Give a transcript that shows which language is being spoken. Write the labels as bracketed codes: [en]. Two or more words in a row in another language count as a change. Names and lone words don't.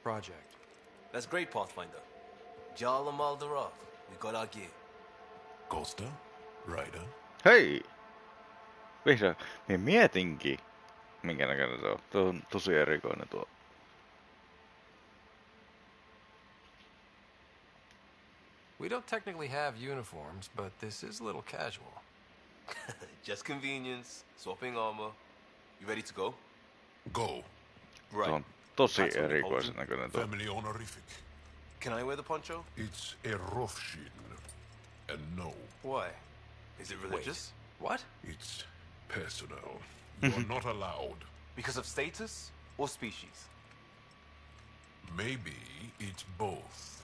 [en] That's great, Pathfinder. Jarl and Malderov, we got our gear. Costa, Ryder. [fi] Hei! Vihdoin. Minä mietinkin, minkä näköinen se on. Tuo on tosi erikoinen tuo. [en] We don't technically have uniforms, but this is a little casual. Just convenience, swapping armor. You ready to go? Go. [fi] Se [en] Right. [fi] on tosi [en] That's what we [fi] erikoisen [en] hold [fi] näköinen tuo. [en] Family honorific. Can I wear the poncho? It's a Rothschild. And no, Why? Is it religious? What? it's personal. You're not allowed. Because of status or species? Maybe it's both.